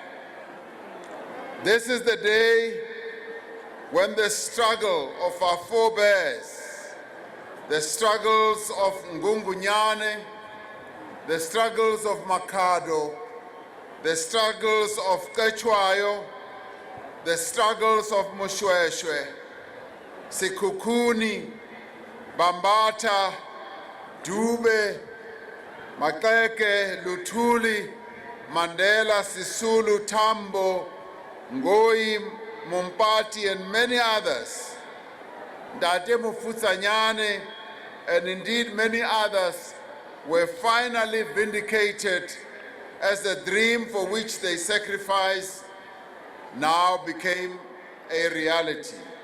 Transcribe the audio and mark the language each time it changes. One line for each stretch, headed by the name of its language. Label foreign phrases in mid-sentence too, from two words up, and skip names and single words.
English: This is the day when the struggle of our forebears, the struggles of Ngungunyane, the struggles of Makado, the struggles of Kechwayo, the struggles of Moshweshwe, Sekhukhune, Bambata, Dube, Maxeke, Luthuli, Mandela, Sisulu, Tambo, Ngoi, Mompati, and many others, Ndate Mufutanyane, and indeed many others, were finally vindicated as the dream for which they sacrificed now became a reality.